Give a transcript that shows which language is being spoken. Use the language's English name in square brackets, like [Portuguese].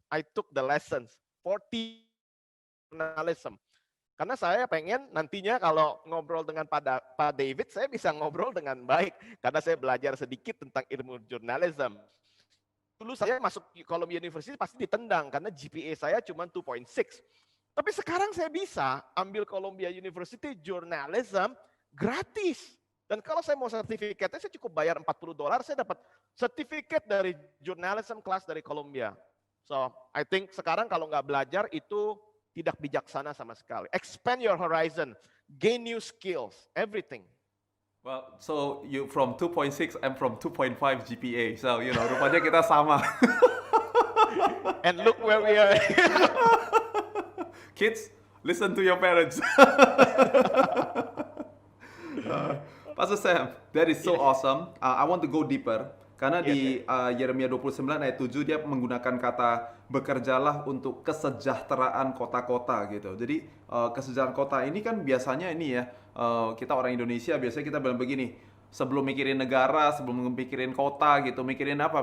[English] I took the lessons, 40 journalism. [Indonesian] Karena saya pengen nantinya kalau ngobrol dengan Pak David, saya bisa ngobrol dengan baik. Karena saya belajar sedikit tentang ilmu journalism. Dulu saya masuk Columbia University pasti ditendang, karena GPA saya cuma 2.6. Tapi sekarang saya bisa ambil Columbia University journalism gratis. Dan kalau saya mau sertifikatnya, saya cukup bayar $40, saya dapat sertifikat dari journalism class dari Columbia. [English] So, I think [Indonesian] sekarang kalau nggak belajar itu tidak bijaksana sama sekali. [English] Expand your horizon, gain new skills, everything. Well, so you from 2.6, I'm from 2.5 GPA. [Indonesian] So, rupanya kita sama. [English] And look where we are. Kids, listen to your parents. Pastor Sam, that is so awesome. I want to go deeper. [Indonesian] Karena di Yeremia 29 ayat 7 dia menggunakan kata bekerjalah untuk kesejahteraan kota-kota gitu. Jadi kesejahteraan kota ini kan biasanya ini ya, kita orang Indonesia biasanya kita bilang begini, sebelum mikirin negara, sebelum mikirin kota gitu, mikirin apa?